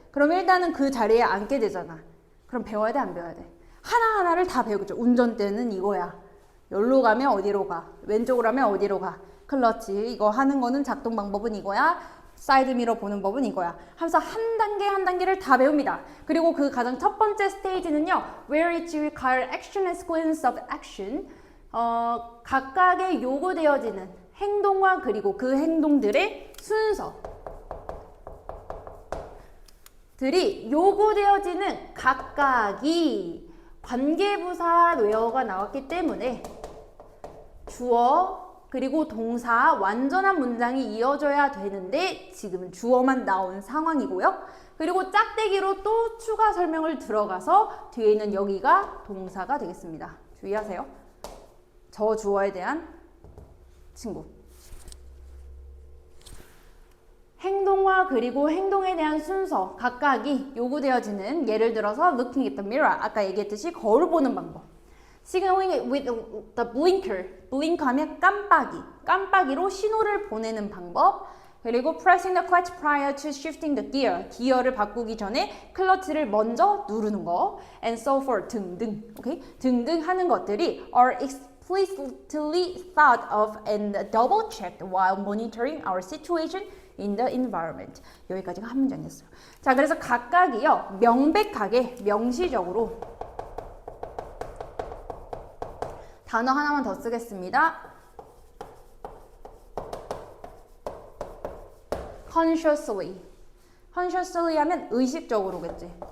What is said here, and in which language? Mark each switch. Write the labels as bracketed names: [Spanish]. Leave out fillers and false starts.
[Korean] 그럼 일단은 그 자리에 앉게 되잖아. 그럼 배워야 돼, 안 배워야 돼? 하나하나를 다 배우겠죠. 운전대는 이거야. 여기로 가면 어디로 가? 왼쪽으로 가면 어디로 가? 클러치, 이거 하는 거는 작동 방법은 이거야. 사이드미러 보는 법은 이거야. 하면서 한 단계 한 단계를 다 배웁니다. 그리고 그 가장 첫 번째 스테이지는요. [English] Where it requires action and sequence of action. [Korean] 각각의 요구되어지는 행동과 그리고 그 행동들의 순서들이 요구되어지는 각각이 관계부사 웨어가 나왔기 때문에 주어 그리고 동사 완전한 문장이 이어져야 되는데 지금은 주어만 나온 상황이고요. 그리고 짝대기로 또 추가 설명을 들어가서 뒤에 있는 여기가 동사가 되겠습니다. 주의하세요. 저 주어에 대한 친구. 행동과 그리고 행동에 대한 순서 각각이 요구되어지는 예를 들어서 [English] looking at the mirror [Korean] 아까 얘기했듯이 거울 보는 방법. [English] signaling with the blinker, [Korean] blink 하면 깜빡이로 신호를 보내는 방법. 그리고 [English] pressing the clutch prior to shifting the gear, [Korean] 기어를 바꾸기 전에 클러치를 먼저 누르는 거. [English] and so forth, [Korean] 등등, 오케이? 등등 하는 것들이 [English] are explicitly thought of and double checked while monitoring our situation in the environment. [Korean] 여기까지가 한 문장이었어요. 자, 그래서 각각이요 명백하게 명시적으로 단어 하나만 더 쓰겠습니다. consciously. consciously 하면 의식적으로겠지.